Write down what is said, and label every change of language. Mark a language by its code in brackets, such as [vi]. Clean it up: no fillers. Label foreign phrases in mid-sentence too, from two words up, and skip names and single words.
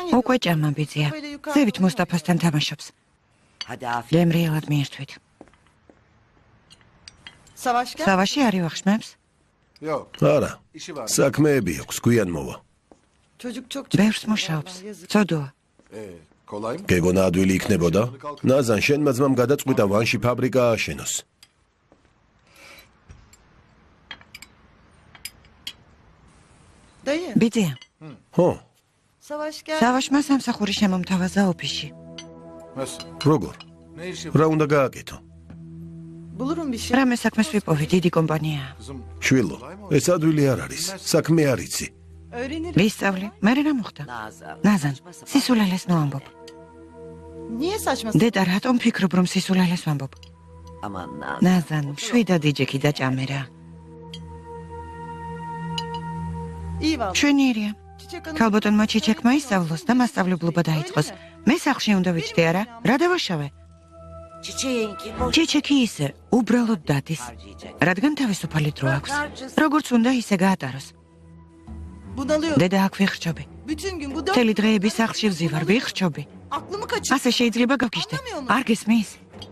[ka] უკვე ჭამაბიძია. ზევით მუსტაფასთან თამაშობს. [tr] Hadi afiyet. [ka] გემრიელად მიირთვით. [tr] Savaşken. [ka] სავაში არ ივახშმებს? არა. საქმეები აქვს, გვიან მოვა. [tr] Çocuk çok [ka] ბევრს მუშაობს. ცოდოა. გეგონა ადვილი იქნებოდა? ნაზან, შენმა ძმამ გადაწყვიტა ვანში ფაბრიკა ააშენოს. [tr] Dayı. [ka] ბიძია. ხო, [tr] Savaşken. [ka] სავაშმა სამსახური შემომთავაზა ოფისში. როგორ? რა უნდა გააკეთო? [tr] Bulurum bir şey. [ka] რამე საქმეს ვიპოვე, დიდი კომპანიაა. შვილო, ეს ადვილი არ არის. საქმე არ იცი. [tr] Öğrenirim. [ka] ვისწავლე. მე რა მოხდა? Nazan. ნაზან, სისულელეს ნოამბობ. [tr] Niye saçma? [ka] დედა რატომ ფიქრობ რომ სისულელეს ვამბობ? [tr] Aman Nazan. [ka] ნაზან, შვიდად იჯექი და ჭამერა. [tr] İyi valla. [ka] შვენიერია. [tr] Çiçek Hanım. [ka] ქალბატონმა ჩიჩეკმა ისწავლოს და მასწავლებლობა დაიწყოს. მე სახლში უნდა ვიჯდე არა? რა დავაშავე? [tr] Çiçeğinki boş [ka] ჩიჩეკი ისე უბრალოდ დადის. [tr] harcayacak. [ka] რადგან თავისუფალი დრო აქვს. როგორც უნდა ისე გაატაროს. დედა აქ ვიხრჩობი. მთელი დღეები სახლში ვზივარ, ვიხრჩობი. ასე შეიძლება გავგიჟდე. არ გესმის?